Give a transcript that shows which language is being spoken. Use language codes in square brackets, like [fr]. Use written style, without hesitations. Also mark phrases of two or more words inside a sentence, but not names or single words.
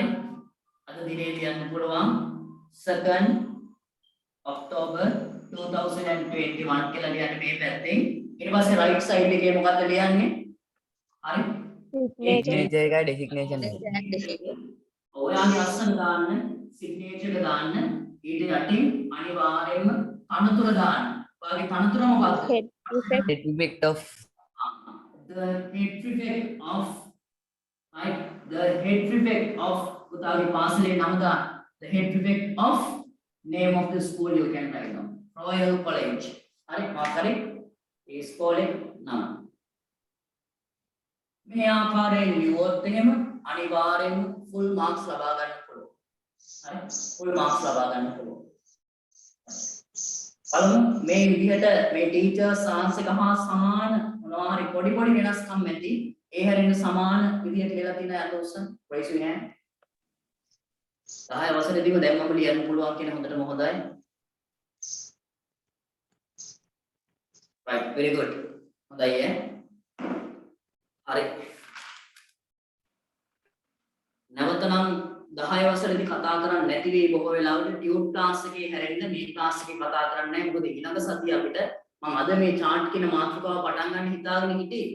[si] අද දිනේ ලියන්න පුළුවන් 2nd October 2021 කියලා ලියන්න මේ පැත්තෙන්. ඊට පස්සේ [en] right side [si] එකේ මොකද්ද ලියන්නේ? හරි. signature එක designation එක. ඔයාගේ අස්සන දාන්න signature එක දාන්න ඊට යටින් අනිවාර්යයෙන්ම තනතුර දාන්න. ඔයාගේ තනතුර මොකක්ද? [en] head prefect of the head prefect of right the head prefect of [si] පුතාගේ පාසලේ නම දාන්න. [en] The head prefect of name of the school you can write down. Royal College. [si] හරි මාකරේ ඒ ස්කෝලේ නම. මේ ආකාරයෙන් ලියුවොත් එහෙම අනිවාර්යෙන්ම [en] full marks [si] ලබා ගන්න පුළුවන්. හරි [en] full marks [si] ලබා ගන්න පුළුවන්. බලමු මේ විදිහට මේ [en] teachers answer [si] එක හා සමාන මොනවා හරි පොඩි පොඩි වෙනස්කම් ඇති. ඒ හැරෙන්න සමාන විදිහට ලියලා තියෙන අත උස්සන් [en] raise your hand. [si] 10 වසරේදීම දැන් මම ලියන්න පුළුවන් කියන හොඳටම හොඳයි. [en] right very good. [si] හොඳයි ඈ. හරි. නැවතනම් 10 වසරේදී කතා කරන්නේ නැති වෙයි බොහෝ වෙලාවට [en] tute class [si] එකේ හැරෙන්න මේ ක්ලාස් එකේ කතා කරන්නේ නැහැ. මොකද ඊළඟ සතිය අපිට මම අද මේ chart කියන මාතෘකාව පටන් ගන්න හිතාගෙන හිටියේ.